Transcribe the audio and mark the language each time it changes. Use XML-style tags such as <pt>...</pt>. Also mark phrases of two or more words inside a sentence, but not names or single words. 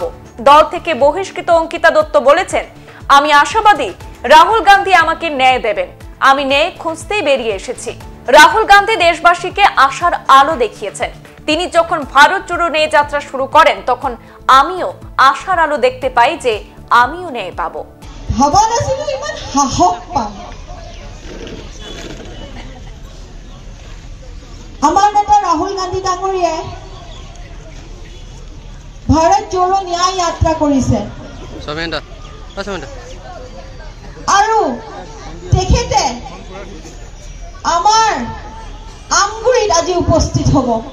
<bn>দল থেকে বহিষ্কৃত অঙ্কিতা দত্ত বলেছেন, আমি আশাবাদী রাহুল গান্ধী আমাকে ন্যায় দেবেন। আমি ন্যায় খুঁজতেই বেরিয়ে এসেছি। রাহুল গান্ধী দেশবাসীকে আশার আলো দেখিয়েছেন। তিনি যখন ভারত জোড়ো ন্যায় যাত্রা শুরু করেন, তখন আমিও আশার আলো দেখতে পাই যে আমিও ন্যায় পাবো।</bn> <as>ভাবা নাছিলো ইমান সাহস পাম। আমাৰ নেতা ৰাহুল গান্ধী ডাঙৰীয়াই ভাৰত জোড়ো ন্যায় যাত্ৰা কৰিছে আৰু তেখেতে আমাৰ আমগুৰিত আজি উপস্থিত হ'ব।</as>